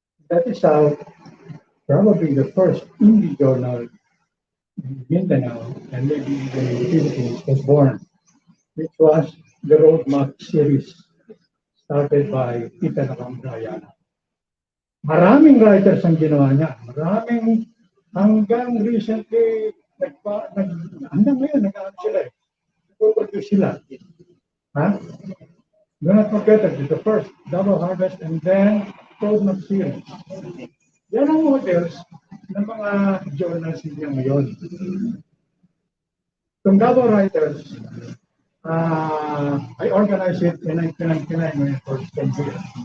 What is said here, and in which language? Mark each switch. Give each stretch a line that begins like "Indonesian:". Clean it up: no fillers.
English: That is how probably the first indie journal in Mindanao and maybe even in the Philippines was born, which was the Roadmap series started by Tita Cagumbay.
Filipino: Maraming writers ang ginawa niya. Maraming hanggang recently, hanggang ngayon, nag-aano sila eh. Nag-produce sila. Ha?
English: Do not forget that the first double harvest and then Roadmap series.
Filipino: Yan ang models ng mga journals niya ngayon.
English: Itong double writers, I organized it in 1999 when I first came here.